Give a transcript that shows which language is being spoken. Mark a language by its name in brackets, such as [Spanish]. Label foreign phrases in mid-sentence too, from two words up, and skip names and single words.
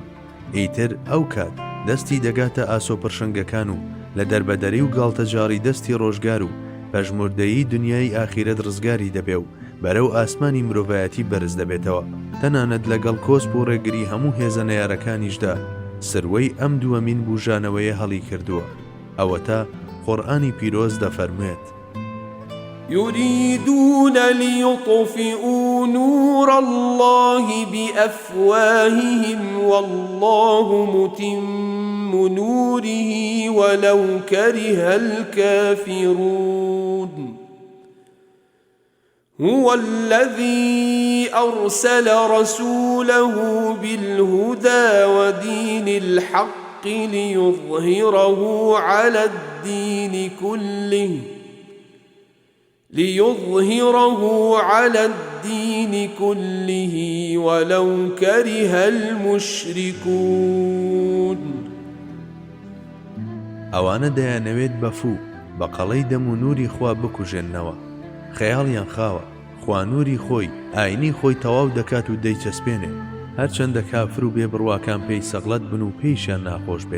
[Central Kurdish] ئیتر ئەو کات دەستی دەگاتە ئاسۆپڕشنگەکان و لە دەربەدەری و گاڵتەجاری دەستی ڕۆژگار و پەژموردەیی دنیای ئاخیرەت ڕزگاری دەبێ و بەرەو ئاسمانی مرۆڤایەتی بەرز دەبێتەوە. تەنانەت لەگەڵ کۆسپ و ڕێگری هەموو هێزە نەیارەکانیشدا سروەی ئەم دووەمین بوژانەوەیە هەڵی کردووە. ئەوە تا قورئانی پیرۆز دەفەرموێت: [Arabic] يريدون ليطفئوا نور الله بأفواههم والله متم نوره ولو كره الكافرون هو الذي أرسل رسوله بالهدى ودين الحق ليظهره على الدين كله ولو كره المشركون. [Central Kurdish] ئەوانە دەیانەوێت بەفوو بە قەڵەی دەم و نووری خوا بکوژێننەوە. خەیاڵیان خاوە خوا نووری خۆی ئاینی خۆی تەواو دەکات و دەیچەسپێنێ. هەرچەندە کافر و بێبڕواکان پێی سەغڵەت بن و پێیشیان ناخۆش بێت.